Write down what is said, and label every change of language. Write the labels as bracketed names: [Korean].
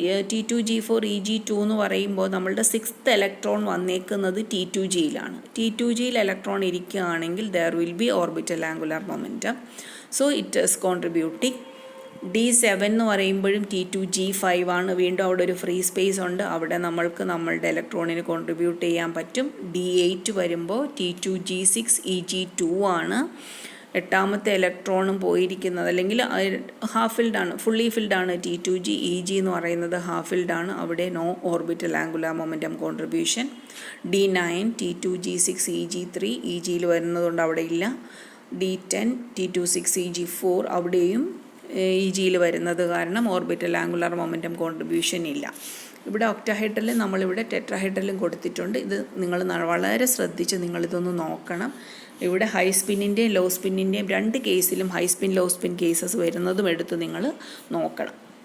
[Malayalam] T2 G4 EG2 എന്ന് പറയുമ്പോൾ നമ്മളുടെ 6th ഇലക്ട്രോൺ വന്നേക്കുന്നത് T2Gയിലാണ്. T2Gയിൽ ഇലക്ട്രോൺ ഇരിക്കുകയാണെങ്കിൽ [English] There will be orbital angular momentum. So it is contributing. [Malayalam] D7 എന്ന് പറയുമ്പോഴും T2 G5 ആണ്. വീണ്ടും അവിടെ ഒരു ഫ്രീ സ്പേസ് ഉണ്ട്. അവിടെ നമ്മളുടെ ഇലക്ട്രോണിന് കോൺട്രിബ്യൂട്ട് ചെയ്യാൻ പറ്റും. D8 വരുമ്പോൾ T2 G6 EG2 ആണ്. എട്ടാമത്തെ ഇലക്ട്രോണും പോയിരിക്കുന്നത്, അല്ലെങ്കിൽ ഹാഫ് ഫിൽഡാണ്, ഫുള്ളി ഫിൽഡാണ് T2G. EG എന്ന് പറയുന്നത് ഹാഫ് ഫിൽഡാണ്. അവിടെ [English] No orbital angular momentum contribution. [Malayalam] D9 T2 G6 EG3 EGയിൽ വരുന്നതുകൊണ്ട് അവിടെ ഇല്ല. D10 T2 6 EG4 അവിടെയും EGയിൽ വരുന്നത് കാരണം ഓർബിറ്റൽ ആംഗുലാർ മൊമെൻറ്റം കോൺട്രിബ്യൂഷൻ ഇല്ല. ഇവിടെ ഒക്ടാഹെഡ്രലും നമ്മളിവിടെ ടെട്രാഹെഡ്രലും കൊടുത്തിട്ടുണ്ട്. ഇത് നിങ്ങൾ വളരെ ശ്രദ്ധിച്ച് നിങ്ങളിതൊന്ന് നോക്കണം. ഇവിടെ ഹൈ സ്പിന്നിൻ്റെയും ലോ സ്പിന്നിൻ്റെയും രണ്ട് കേസിലും high spin law spin cases വരുന്നതും എടുത്ത് നിങ്ങൾ നോക്കണം.